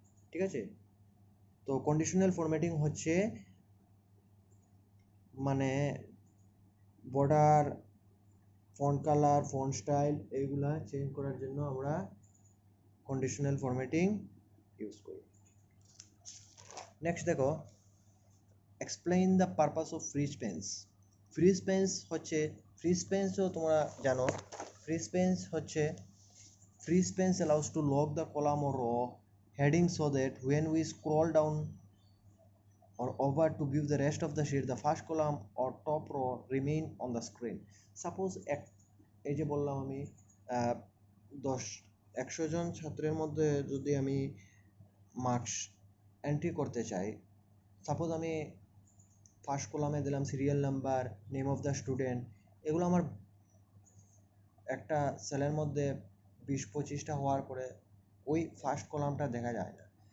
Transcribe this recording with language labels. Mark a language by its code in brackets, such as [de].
[bn] ঠিক আছে, তো কন্ডিশনাল ফরম্যাটিং হচ্ছে মানে border, font colour, font style এইগুলা চেঞ্জ করার জন্য আমরা কন্ডিশনাল ফরম্যাটিং ইউজ করি। নেক্সট দেখো, explain the purpose of free space. Free space হচ্ছে, ফ্রি স্পেসও তোমরা জানো, ফ্রি স্পেস হচ্ছে [en] free space allows to lock the column or row heading so that when we scroll down or over to view the rest of the sheet, the first column or top row remain on the screen. [bn] Suppose এই যে বললাম আমি 100 জন ছাত্রের মধ্যে যদি আমি marks entry করতে চাই, সাপোজ আমি ফার্স্ট কলামে দিলাম serial number, name of the student, এগুলো আমার একটা সেলের মধ্যে 20-25টা হওয়ার পরে ওই ফার্স্ট কলামটা দেখা যায় না।